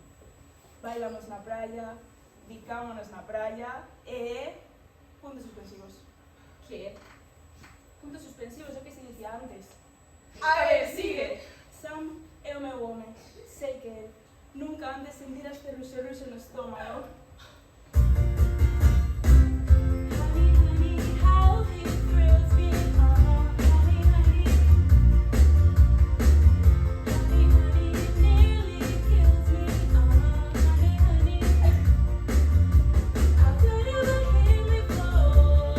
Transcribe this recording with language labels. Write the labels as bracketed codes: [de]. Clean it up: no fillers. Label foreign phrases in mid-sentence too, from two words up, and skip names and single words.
[gl] Bailamos na praia, bicámonos na praia e... puntos suspensivos. Que? Puntos suspensivos, é o que se dicía antes. A ver, sigue. Sam é o meu home. Sei que el. Nunca antes sentira este ruxo no estómago. [en] Honey, honey, how this thrills me. Honey, honey. Honey, honey, it nearly kills me. Honey, honey. How could you hit me before?